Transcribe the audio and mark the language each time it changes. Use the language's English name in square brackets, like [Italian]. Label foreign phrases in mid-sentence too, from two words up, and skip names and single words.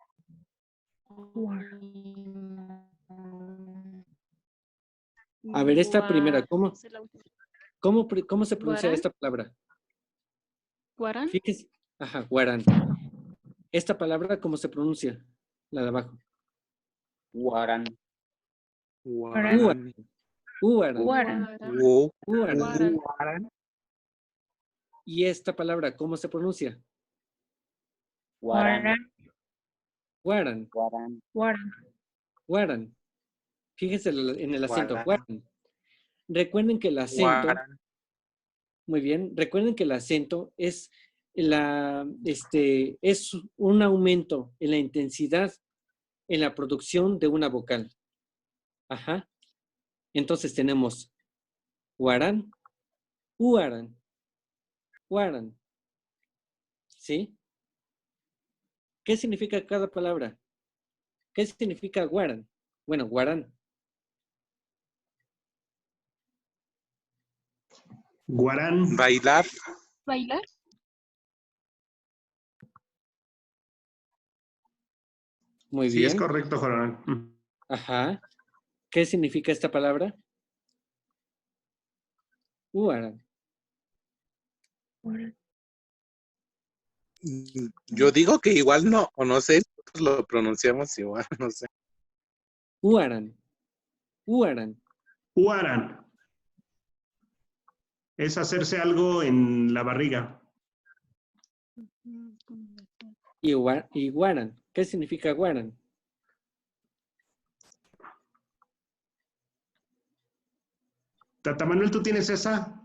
[Spanish] A ver, esta primera, No sé la última. ¿cómo se pronuncia ¿Guarán? esta palabra? ¿Guarán? Fíjese. Ajá, guarán. Esta palabra, ¿cómo se pronuncia? La de abajo. Guaran. Guaran. Uaran. Guaran. Uaran. Guaran. Y esta palabra, ¿cómo se pronuncia? Guaran. Guaran. Guaran. Guaran. Guaran. Fíjese en el acento. Guaran. Guaran. Recuerden que el acento, Guaran. muy bien, recuerden que el acento es es un aumento en la intensidad en la producción de una vocal. Ajá. Entonces tenemos guarán, uaran, guaran. ¿Sí? ¿Qué significa cada palabra? ¿Qué significa guaran? Bueno, guarán. Guarán. Bailar. ¿Bailar? Muy Sí, es bien. correcto, Jorán. Ajá. ¿Qué significa esta palabra? Uaran. Guaran. Yo digo que igual no, o no sé, nosotros lo pronunciamos igual, no sé. Uaran. Uaran. Huaran. Es hacerse algo en la barriga. Y guaran. ¿Qué significa guaran? Tata Manuel, ¿tú tienes esa?